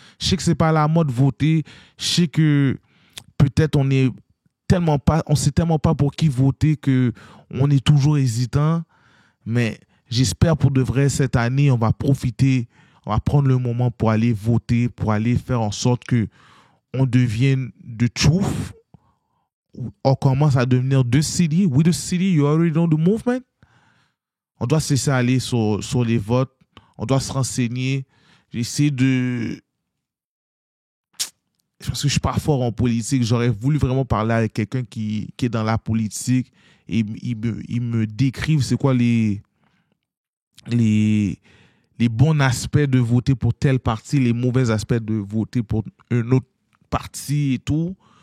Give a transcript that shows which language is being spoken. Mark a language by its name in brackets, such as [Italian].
[French] Je sais que ce n'est pas la mode voter. Je sais que peut-être on sait tellement pas pour qui voter que on est toujours hésitant. Mais j'espère pour de vrai cette année, on va profiter, on va prendre le moment pour aller voter, pour aller faire en sorte que on devienne [English] the truth. [French] On commence à devenir [English] the city. We the city, you already know the movement. [French] On doit se laisser aller sur les votes. On doit se renseigner. J'essaie de... Parce que je ne suis pas fort en politique. J'aurais voulu vraiment parler avec quelqu'un qui est dans la politique et il me décrive c'est quoi les bons aspects de voter pour tel parti, les mauvais aspects de voter pour un autre parti et tout.